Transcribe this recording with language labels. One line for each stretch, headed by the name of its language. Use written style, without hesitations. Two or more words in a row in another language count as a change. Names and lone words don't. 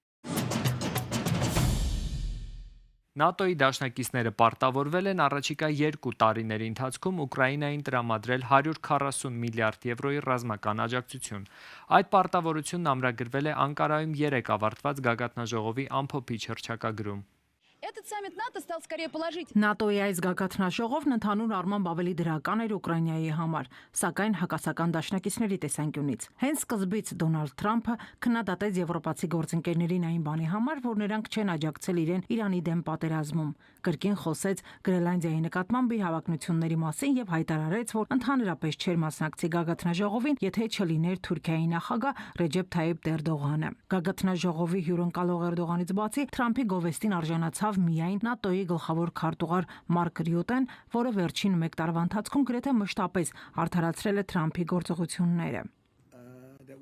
Armenian: ՆԱՏՕ-ի դաշնակիցները պարտավորվել են առաջիկա 2 տարիների ընթացքում Ուկրաինային տրամադրել 140 միլիարդ եվրոյի ռազմական աջակցություն։ Այդ պարտավորությունն ամրագրվել է Անկարայում 3 ավարտված գագաթնաժողովի ամփոփիչ հռչակագրում։
Russian: Этот саммит НАТО стал скорее положительным.
Armenian: ՆԱՏՕ-ի այս գագաթնաժողովն ընդհանուր առմամբ ավելի դրական էր Ուկրաինայի համար, սակայն հակասական դաշնակիցների տեսանկյունից։ Հենց սկզբից Դոնալդ Թրամփը քննադատեց եվրոպացի գործընկերներին այն բանի համար, որ նրանք չեն աջակցել իրեն Իրանի դեմ պատերազմում։ Կրկին խոսեց Գրենլանդիայի նկատմամբ իր հավակնությունների մասին եւ հայտարարեց, որ ընդհանրապես չէր մասնակցի գագաթնաժողովին, եթե չլիներ Թուրքիայի նախագահ Ռեջեփ Թայիփ Էրդողանը։ Գագաթնաժողովի հյուրընկալող Էրդողանից բացի Թրամփի գովեստին արժանացավ միայն ՆԱՏՕ-ի գլխավոր քարտուղար Մարկ Ռյուտեն, որը վերջին 1 տարվա ընթացքում գրեթե մշտապես արդարացրել է Թրամփի գործողությունները։